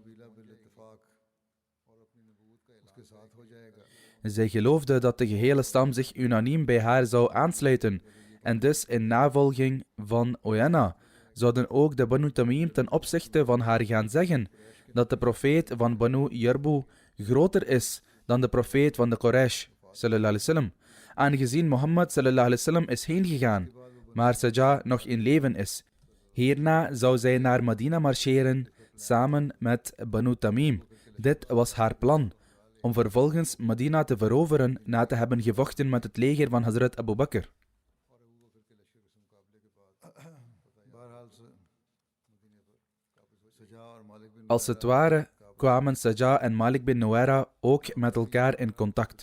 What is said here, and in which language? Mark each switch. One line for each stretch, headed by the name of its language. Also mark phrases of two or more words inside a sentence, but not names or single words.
Dutch: Zij geloofde dat de gehele stam zich unaniem bij haar zou aansluiten en dus in navolging van Oyanna zouden ook de Banu Tamim ten opzichte van haar gaan zeggen dat de profeet van Banu Yarbu groter is dan de profeet van de Quraysh
Arabic: صلى الله عليه وسلم,
Dutch: aangezien Mohammed
Arabic: صلى الله عليه وسلم
Dutch: is heen gegaan, maar Sajjah nog in leven is. Hierna zou zij naar Medina marcheren samen met Banu Tamim. Dit was haar plan, om vervolgens Medina te veroveren na te hebben gevochten met het leger van Hazrat Abu Bakr. Als het ware kwamen Sajjah en Malik bin Nuwaira ook met elkaar in contact.